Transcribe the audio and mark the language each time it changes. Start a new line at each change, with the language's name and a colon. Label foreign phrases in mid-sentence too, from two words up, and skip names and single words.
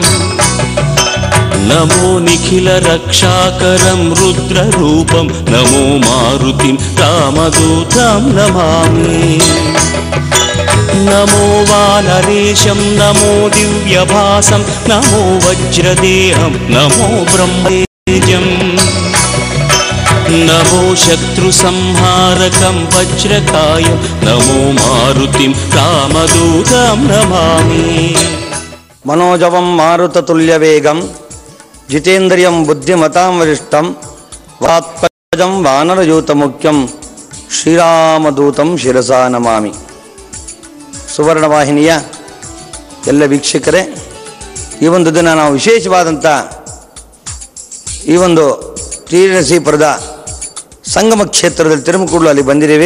Sanskrit: नमो निखिलरक्षाकरं रुद्ररूपं नमो मारुतिं रामदूतं नमामि नमो वानरेशं नमो दिव्यभासं नमो वज्रदेहं नमो ब्रह्मतेजं नमो शत्रुसंहारकं वज्रकायं नमो मारुतिं रामदूतं नमामि मनोजवं मारुततुल्यवेगं जितेन्द्रियं बुद्धिमतां वरिष्ठं वात्पजं वानरयूतमुख्यं ಶ್ರೀರಾಮದೂತಂ ಶಿರಸಾ ನಮಾಮಿ.
Kannada: ಸುವರ್ಣವಾಹಿನಿಯ ಎಲ್ಲ ವೀಕ್ಷಕರೇ, ಈ ಒಂದು ದಿನ ನಾವು ವಿಶೇಷವಾದಂಥ ಈ ಒಂದು ಶ್ರೀನರಸೀಪುರದ ಸಂಗಮ ಕ್ಷೇತ್ರದಲ್ಲಿ ತಿರುಮಕೂಡಲು ಅಲ್ಲಿ ಬಂದಿದ್ದೇವೆ.